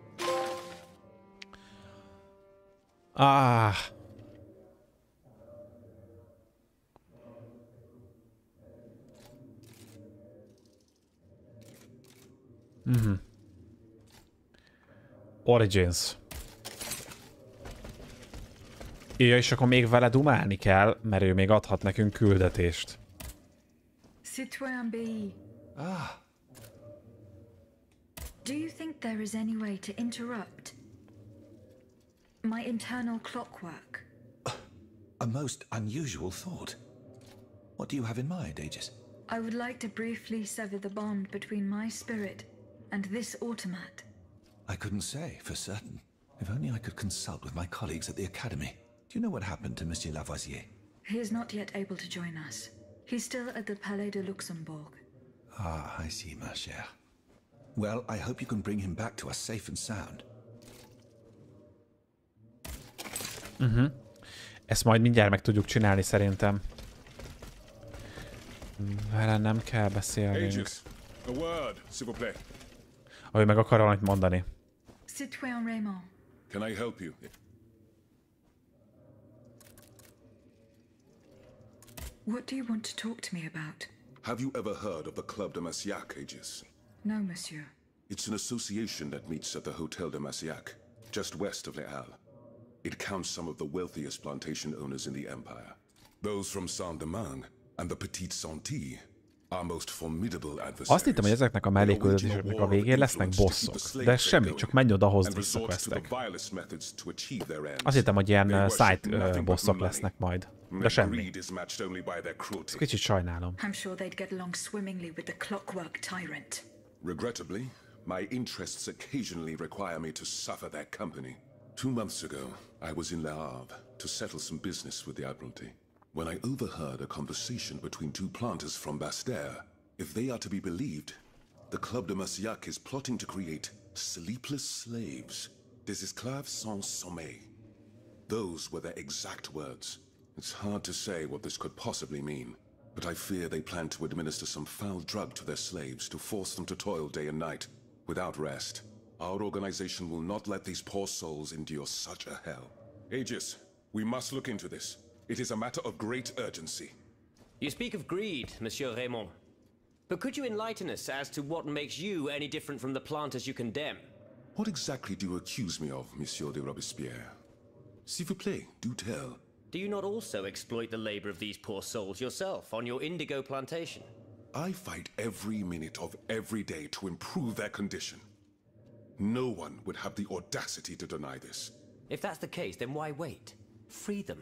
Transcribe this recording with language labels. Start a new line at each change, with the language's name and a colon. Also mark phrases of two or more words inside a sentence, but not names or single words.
English: Ah. Origins.
Hungarian: Ja, és akkor még vele dumálni kell, mert ő még adhat nekünk küldetést.
English: Citoyen B. Ah. Do you think there is any way to interrupt my internal clockwork? A most unusual thought. What do you have in mind, Aegis? I would like to briefly sever the bond between my spirit and this automat. I couldn't say for certain. If only I could consult with my colleagues at the Academy. Do you know what happened to Monsieur Lavoisier? He is not yet able to join us. He's still at the Palais de Luxembourg. Ah, I see,
French: ma chère.
English: Well, I hope you can bring him back to us safe and sound.
Hungarian: Ezt majd mindjárt meg tudjuk csinálni szerintem. Vele nem kell beszélnünk.
English: Aegis, a word,
French: s'il vous plaît.
Hungarian: Ahogy meg akar valamit mondani.
English: Citoyen Raymond. Can I help you? What do you want to talk to me about? Have you ever heard of the Club de Massiac, Aegis? No, monsieur. It's an association that meets at the Hotel de Massiac, just west of Les Halles. It counts some of the wealthiest plantation owners in the empire. Those from Saint-Domingue and the Petite Santilles are most formidable adversaries.
Hungarian: Azt hittem, hogy ezeknek a melléküldetéseknek a végén lesznek bosszok, de semmi, csak menj oda, hozd vissza questek. Azt hittem, hogy ilyen side bosszok lesznek majd, de semmi. Ezt kicsit sajnálom.
English: I'm sure they'd get along swimmingly with the clockwork tyrant. Regrettably, my interests occasionally require me to suffer their company. 2 months ago, I was in Le Havre to settle some business with the Admiralty, when I overheard a conversation between 2 planters from Bastère. If they are to be believed, the Club de Massiac is plotting to create sleepless slaves,
French: des esclaves sans sommeil.
English: Those were their exact words. It's hard to say what this could possibly mean, but I fear they plan to administer some foul drug to their slaves to force them to toil day and night, without rest. Our organization will not let these poor souls endure such a hell. Aegis, we must look into this. It is a matter of great urgency. You speak of greed, Monsieur Raymond. But could you enlighten us as to what makes you any different from the planters you condemn? What exactly do you accuse me of, Monsieur de Robespierre?
French: S'il vous plaît,
English: do tell. Do you not also exploit the labor of these poor souls yourself on your indigo plantation? I fight every minute of every day to improve their condition. No one would have the audacity to deny this. If that's the case, then why wait? Free them.